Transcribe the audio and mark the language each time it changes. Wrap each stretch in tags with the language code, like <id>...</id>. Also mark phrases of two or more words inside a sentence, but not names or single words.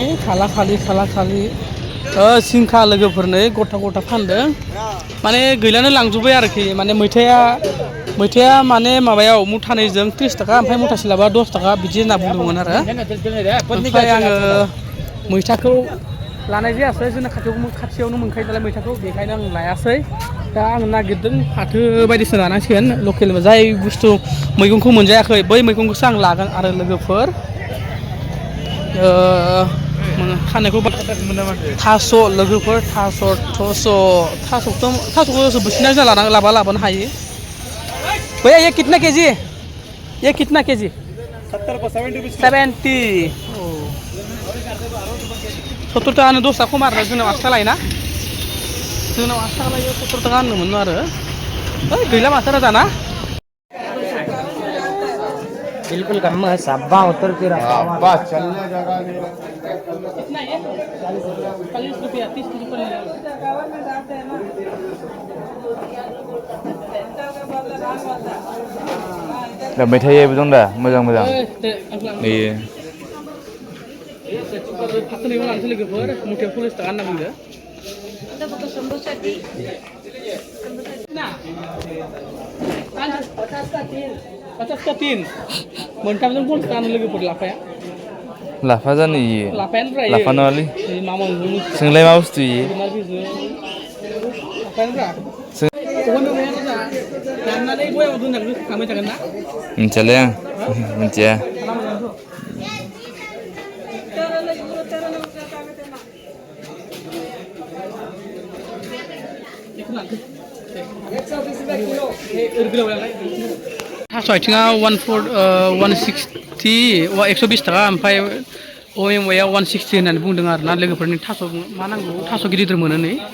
<brx>खाला खालि जिंखा लोगोफोर नै गथा फानदों माने गैलानो लांजोब्बाय आरोखि माने मैथाया माने माबायाव मुथानैजों 30 थाखा ओमफ्राय मुथासे लाबा 10 थाखा बिदि होनना बुंदोंमोन आरो ओमफ्राय आङो मैथाखौ लानाय जायासै जोंना खाथियावनो मोनखायो नालाय मैथाखौ बेखायनो आं लायासै दा आं नागिरदों फाथो बायदिसिना लानांसिगोन लकेल जाय बुस्थु मैगंखौ मोनजायाखै बै मैगंखौसो आं लागोन आरो लोगोफोर खानायखौ थास' लोगोफोर थास'खौ बोसिना जों लाबोनो हायो</brx> <hi>भैया ये कितना केजी 70 70</hi> <brx>टाकानो 10 खम आरो जोंनाव 8 थाखा लायोना जोंनाव 8 थाखा लायो 70 टाका होनदोंमोन आरो गैला माथो राजा</brx> <hi>बिल्कुल कम है सब्बा उतर के रखा हुआ चलने जगह नहीं कितना है 40 रुपया 30 रुपया</hi> <brx>दा मेथाइयाबो दं दा मोजां iya फाथो मैगं लानोसै लोगोफोर मुथायाव 40 टाका होनना बुंदो ada foto sambusa di nah 50 ka tin मोनथामजों 50 टाका लोगोफोर लाफा जानो इयो लाफायानो ब्रा लाफा नङालै मामा सोंलाय मा बुस्थु इयो लाफायानो ब्रा दाननानै बयाव दोननानै खालामबाय थागोन ना मिथियालै आं मिथिया थास' आथिङा 160 टाका ओमफ्राय मेवाया 160 होननानै बुंदों आरोना लोगोफोरनि थास' मा नांगौ थास' गिदिर मोनो नै</brx>